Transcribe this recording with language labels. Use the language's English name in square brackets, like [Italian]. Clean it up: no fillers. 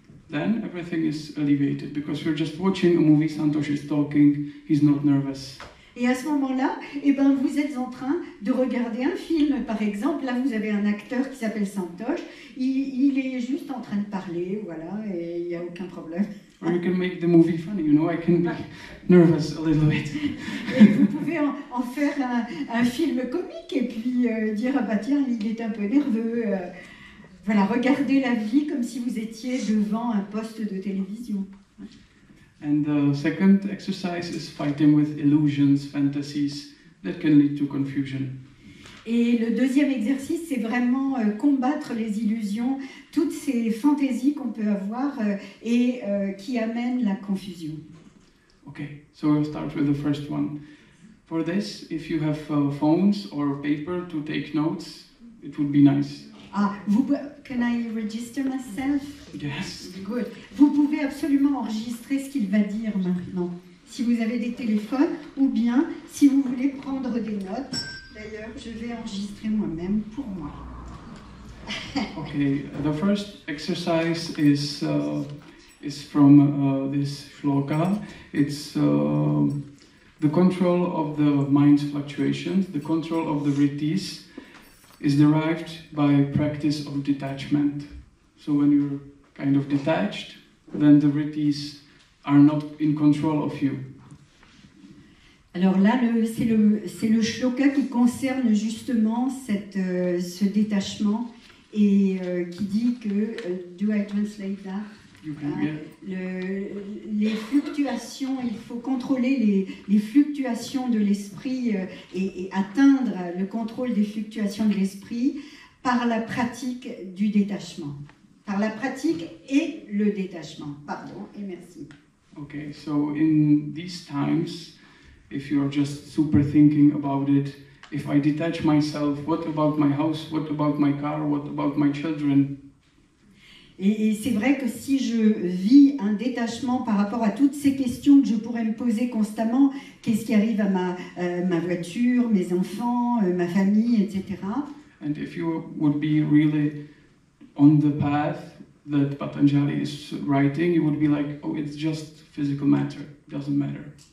[English] Then everything is alleviated because you're just watching a movie, Santosh is talking, he's not nervous. [French] Et à ce moment-là, eh ben, vous êtes en train de regarder un film, par exemple. Là, vous avez un acteur qui s'appelle Santosh. Il est juste en train de parler, voilà, et il n'y a aucun problème. [English] Or you can make the movie funny, you know, I can be nervous a little bit. [French] Et vous pouvez en faire un film comique et puis dire, ah bah tiens, il est un peu nerveux. Voilà, regardez la vie comme si vous étiez devant un poste de télévision. [English] And the second exercise is fighting with illusions, fantasies that can lead to confusion. [French] Et le deuxième exercice, c'est vraiment combattre les illusions, toutes ces fantaisies qu'on peut avoir et qui amènent la confusion. [English] Okay, so we'll start with the first one. For this, if you have phones or paper to take notes, it would be nice. Ah, can I register myself? Yes. Good. [French] Vous pouvez absolument enregistrer ce qu'il va dire maintenant, si vous avez des téléphones, ou bien si vous voulez prendre des notes. D'ailleurs, je vais enregistrer moi-même pour moi. [English] Okay, the first exercise is from this shloka. It's the control of the mind's fluctuations, the control of the vrittis is derived by practice of detachment. So when you're kind of detached, then the vrittis are not in control of you. [French] Alors là, c'est le shloka qui concerne justement ce détachement et qui dit que, [English] do I translate that? [French] Les fluctuations, il faut contrôler les fluctuations de l'esprit et atteindre le contrôle des fluctuations de l'esprit par la pratique du détachement. Par la pratique et le détachement. Pardon et merci. [English] Okay, so in these times, if you're just super thinking about it, if I detach myself, what about my house, what about my car, what about my children? [French] Et c'est vrai que si je vis un détachement par rapport à toutes ces questions que je pourrais me poser constamment, qu'est-ce qui arrive à ma voiture, mes enfants, ma famille, etc. [English] And if you would be really on the path that Patanjali is writing, you would be like, oh, it's just physical matter, it doesn't matter.